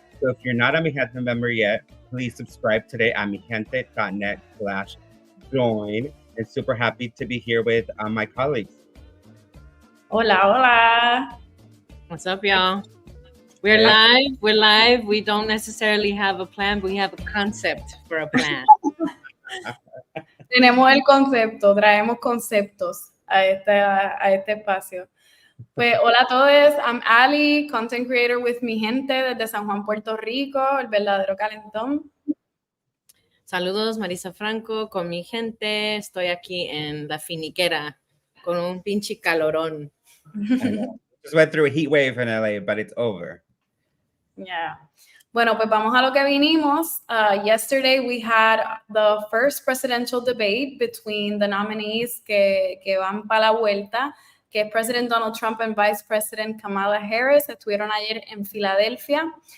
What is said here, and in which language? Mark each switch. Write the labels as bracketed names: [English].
[English] So if you're not a Mijente member yet, please subscribe today at mijente.net/join. And super happy to be here with my colleagues. [Spanish] Hola, hola. [English] What's up, y'all? We're live. We don't necessarily have a plan, but we have a concept for a plan. [Spanish] Tenemos el concepto, traemos conceptos a este espacio. Pues hola a todos, [English] I'm Ali, content creator with Mijente [Spanish] desde San Juan, Puerto Rico, el verdadero Calentón. Saludos, Marisa Franco, con mi gente. Estoy aquí en la finiquera con un pinche calorón. [English] Just went through a heat wave in LA, but it's over. Yeah. [Spanish] Bueno, pues vamos a lo que vinimos. [English] Yesterday we had the first presidential debate between the nominees [Spanish] que van para la vuelta, que es [English] President Donald Trump and Vice President Kamala Harris. [Spanish] Estuvieron ayer en Filadelfia.